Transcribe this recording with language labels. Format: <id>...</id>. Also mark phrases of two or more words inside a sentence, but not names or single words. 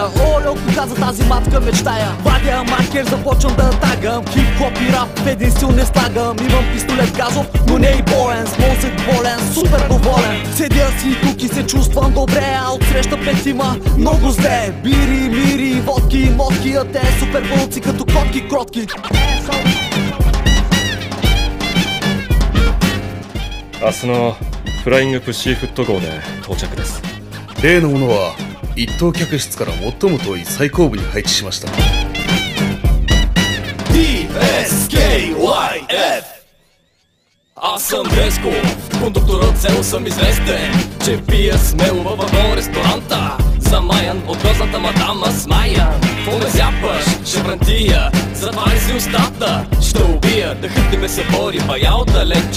<bg>Оле, от кога за тази матка мечтая. Вадя маркер, започвам да тагам. Хип-хоп и рап в един стил не слагам. Имам пистолет газов, но не и боен. С мозък болен, супер доволен. Седя си тук и се чувствам добре, а отсреща петима много зле. Бири, мири, водки, мотки, а те супер вълци като котки кротки.</bg> <ja>明日のフライングプッシーフット号で到着です。例のものは一等客室から最も遠い最後部に配置しました。 DSKYF.</ja> <bg>Аз съм Дресков, кондукторът цел съм известен, че пия смело във вагон ресторанта. Замаян от грозната мадама смаян. Какво ме зяпаш, шеврантия, затваряй си устата. Ще убия, дъхът не ме събори, бая отдалече.</bg>